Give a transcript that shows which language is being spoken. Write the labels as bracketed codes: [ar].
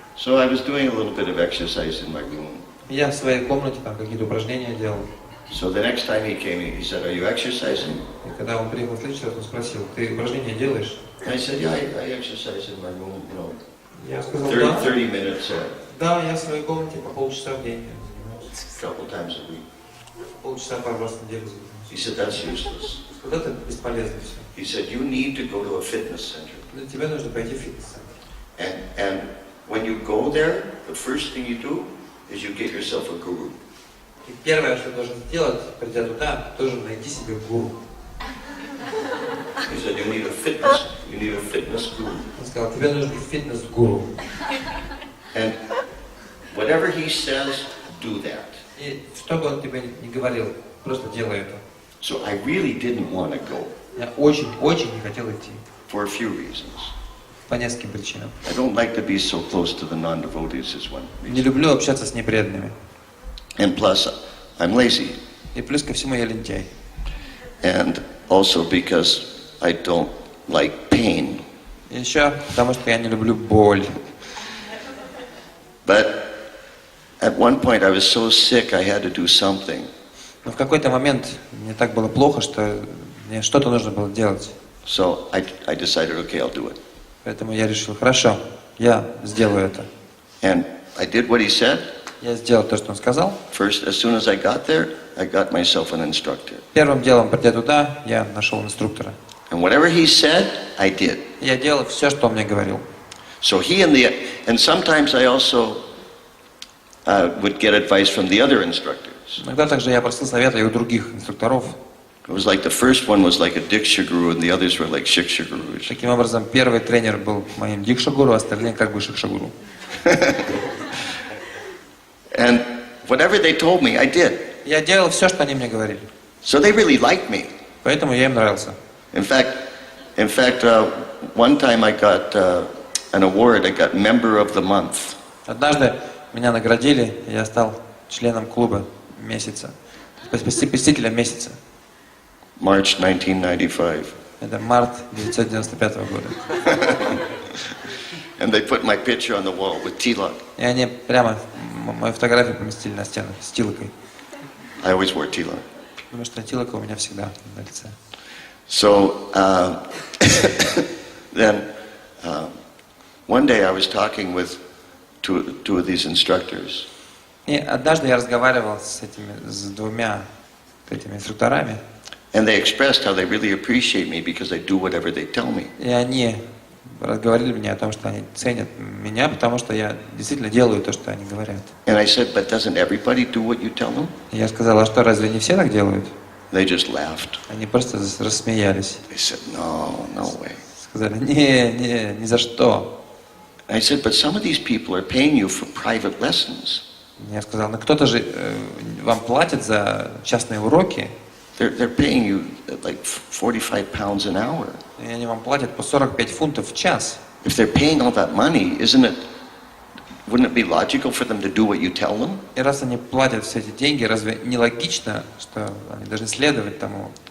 [en] So I was doing a little bit of exercise in my room. [ru] Я в своей комнате там какие-то упражнения делал. [en] So the next time he came, he said, "Are you exercising?" [ru] И когда он приехал в следующий раз, он спросил: ты упражнения делаешь? [en] I said, "Yeah, I exercise in my room, you know, [ru] Я сказал: [en] 30 [ru] да. [en] minutes [ru] Да, я в своей комнате по полчаса в день [en] a couple times a week." [ru] полчаса пару раз в неделю. [en] He said, "That's useless." [ru] Вот это бесполезно все. [en] He said, "You need to go to a fitness center." [ru] Тебе нужно пойти в фитнес-центр. [en] And when you go there, the first thing you do is you get yourself a guru. [ru] И первое, что должен сделать, придя туда, должен найти себе гуру. [en] He said you need a fitness guru. [ru] Он сказал, тебе нужен фитнес-гуру. [en] And whatever he says, do that. [ru] И что бы он тебе ни говорил, просто делай это. [en] So I really didn't want to go [ru] Я очень не хотел идти. [en] for a few reasons. [ru] По нескольким причинам. [en] I don't like to be so close to the non-devotees is one [ru] Не [en] reason. [ru] люблю общаться с непреданными. [en] And plus, I'm lazy. [ru] И плюс ко всему я лентяй. [en] And also because I don't like pain. [ru] И еще потому что я не люблю боль. [en] But at one point I was so sick I had to do something. [ru] Но в какой-то момент мне так было плохо, что мне что-то нужно было делать. [en] So I decided, okay, I'll do it. [ru] Поэтому я решил, хорошо, я сделаю это. [en] And I did what he said. [ru] Я сделал то, что он сказал. [en] First, as soon as I got there, I got myself an instructor. [ru] Первым делом, придя туда, я нашел инструктора. [en] And whatever he said, I did. [ru] Я делал все, что он мне говорил. [en] So and sometimes I also would get advice from the other instructors. [ru] Иногда также я просил совета и у других инструкторов. [en] It was like the first one was like a Diksha guru and the others were like Shiksha gurus. [ru] Таким образом, первый тренер был моим дикша-гуру, остальные как бы шикша-гуру. [en] And whatever they told me, I did. [ru] Я делал все, что они мне говорили. [en] So they really liked me. [ru] Поэтому я им нравился. [en] In fact, one time I got an award. I got Member of the Month. [ru] Однажды меня наградили, и я стал членом клуба месяца, посетителем месяца. [en] March 1995. [ru] Это март 1995 года. [en] And they put my picture on the wall with tilak. [ru] И они прямо мою фотографию поместили на стену с тилокой. [en] I always wore tilak. [ru] Потому что тилока у меня всегда на лице. [en] So then one day I was talking with two of these instructors. [ru] И однажды я разговаривал с двумя этими инструкторами. [en] And they expressed how they really appreciate me because I do whatever they tell me. [ru] И они говорили мне о том, что они ценят меня, потому что я действительно делаю то, что они говорят. [en] And I said, but doesn't everybody do what you tell them? [ru] И я сказал, а что, разве не все так делают? [en] They just laughed. [ru] Они просто рассмеялись. [en] They said, no way. [ru] Сказали, ни за что. [en] I said, but some of these people are paying you for private lessons. [ru] Я сказал, ну кто-то же вам платит за частные уроки. [en] They're paying you like 45 pounds an hour. [ru] И они вам платят по 45 фунтов в час. [en] If they're paying all that money, wouldn't it be logical for them to do what you tell them? [ru] И раз они платят все эти деньги, разве не логично, что они должны следовать тому,